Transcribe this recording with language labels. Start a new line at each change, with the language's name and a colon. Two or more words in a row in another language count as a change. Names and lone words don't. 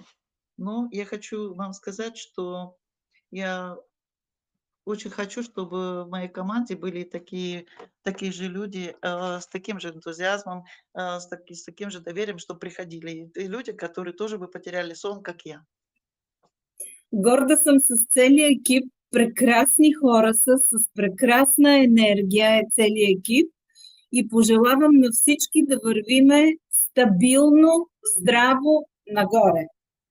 Russian: Но я хочу вам сказать, что я очень хочу, чтобы в моей команде были такие же люди, с таким же энтузиазмом, с таким же доверием, что приходили. И люди, которые тоже бы потеряли сон, как я.
Bulgarian: Горда съм с целия екип. Прекрасни хора са, с прекрасна енергия е целият екип и пожелавам на всички да вървиме стабилно, здраво нагоре.